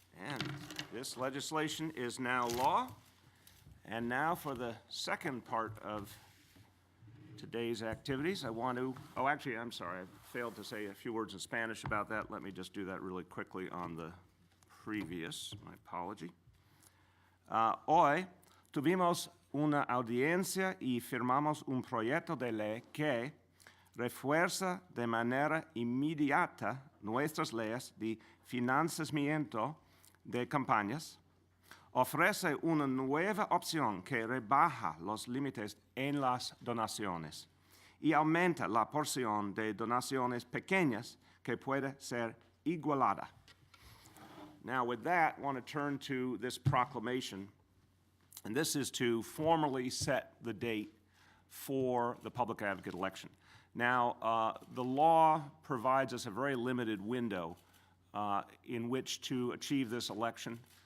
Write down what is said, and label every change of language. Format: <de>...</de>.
<en>And this legislation is now law. And now for the second part of today's activities, I want to, oh, actually, I'm sorry, I failed to say a few words in Spanish about that. Let me just do that really quickly on the previous, my apology.</en> <es>Hoy tuvimos una audiencia y firmamos un proyecto de ley que refuerza de manera inmediata nuestras leyes de financiamiento de campañas, ofrece una nueva opción que rebaja los límites en las donaciones y aumenta la porción de donaciones pequeñas que puede ser igualada.</es> <en>Now, with that, I want to turn to this proclamation, and this is to formally set the date for the public advocate election. Now, the law provides us a very limited window in which to achieve this election.</en>